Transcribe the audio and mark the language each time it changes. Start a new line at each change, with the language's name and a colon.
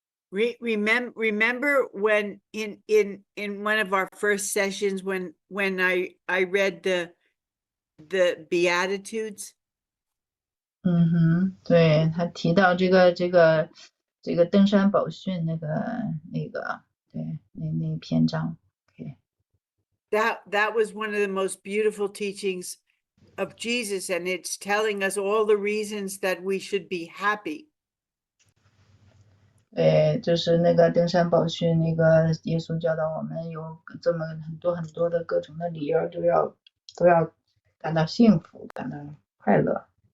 English: Remember when in one of our first sessions when I read the Beatitudes?
Chinese: 对，他提到这个登山宝训那个对那篇章。
English: Okay. That was one of the most beautiful teachings of Jesus, and it's telling us all the reasons that we should be happy.
Chinese: 对，就是那个登山宝训，那个耶稣教导我们有这么很多的各种的理由，都要感到幸福，感到快乐。